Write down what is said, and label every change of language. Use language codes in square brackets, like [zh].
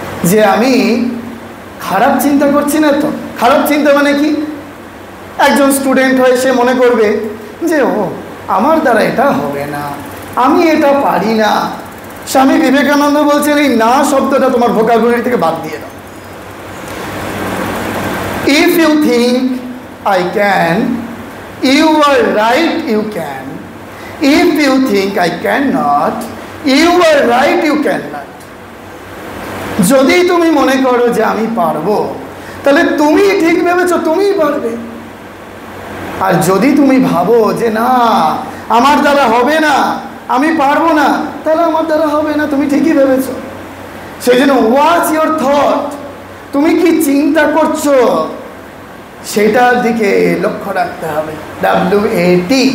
[bn] যে আমি খারাপ চিন্তা করছি না তো? খারাপ চিন্তা মানে কি? একজন স্টুডেন্ট হয়ে সে মনে করবে যে আমার দ্বারা এটা হবে না, আমি এটা পারি না। স্বামী বিবেকানন্দ বলছেন এই না শব্দটা তোমার ভোকাবুলারি থেকে বাদ দিয়ে দাও। [en] If you think I can, you are right, you can. If you think I cannot, you are right, you cannot. [bn] যদি তুমি মনে করো যে আমি পারবো, তাহলে তুমি ঠিক ভেবেছো, তুমিই পারবে। আর যদি তুমি ভাবো যে না আমার দ্বারা হবে না, আমি পারবো না, তাহলে আমার দ্বারা হবে না, তুমি ঠিকই ভেবেছো। সেই জন্য [en] what's your thought, [bn] তুমি কি চিন্তা করছো সেটার দিকে লক্ষ্য রাখতে হবে। WAT।